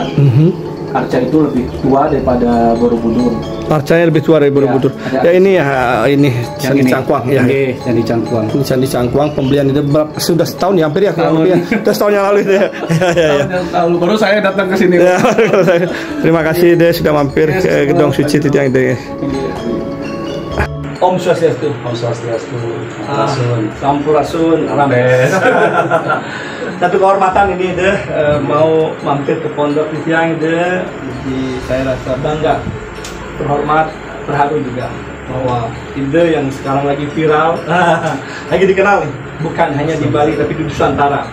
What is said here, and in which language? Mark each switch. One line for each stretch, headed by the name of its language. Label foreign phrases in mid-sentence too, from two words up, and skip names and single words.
Indonesian: Arca itu lebih tua daripada Borobudur. Arcanya lebih tua dari Borobudur. Ya ini ya, ini Candi Cangkuang ya. Candi Cangkuang. Ini Candi Cangkuang pembelian itu sudah setahun ya, hampir ya. Sudah setahun yang lalu itu ya. Baru saya datang ke sini. Terima kasih Ide sudah mampir ke Gedung Suci Titiang Ide.
Balinese: Om Swastiastu. Om Swastiastu.
Sundanese: Sampurasun. Rames.
Indonesian: Satu kehormatan ini Ide mau mampir ke Pondok Titiang Ide. Saya rasa bangga, terhormat, terharu juga bahwa ide yang sekarang lagi viral, lagi dikenal nih, bukan hanya di Bali tapi di Nusantara.